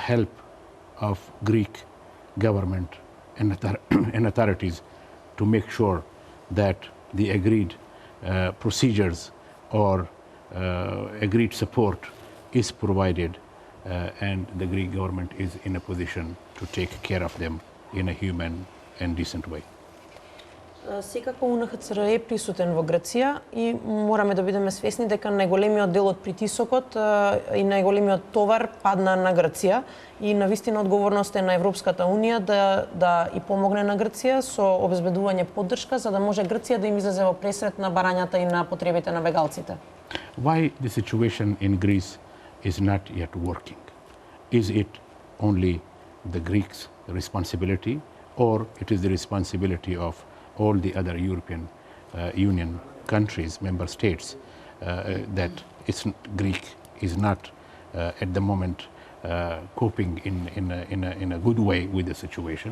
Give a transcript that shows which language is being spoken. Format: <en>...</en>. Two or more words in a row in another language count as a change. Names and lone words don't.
<en>help of Greek government and authorities to make sure that the agreed procedures or agreed support is provided and the Greek government is in a position to take care of them in a human and decent way.</en> <mk>Секако УНХЦР е присутен во Грција и мораме да бидеме свесни дека најголемиот дел од притисокот и најголемиот товар падна на Грција и навистина одговорноста е на Европската унија да и помогне на Грција со обезбедување поддршка за да може Грција да им излезе во пресрет на барањата и на потребите на бегалците.</mk> <en>Why the situation in Greece is not yet working? Is it only the Greeks' responsibility or it is the responsibility of all the other European Union countries, member states, that Greek is not at the moment coping in a good way with the situation.</en>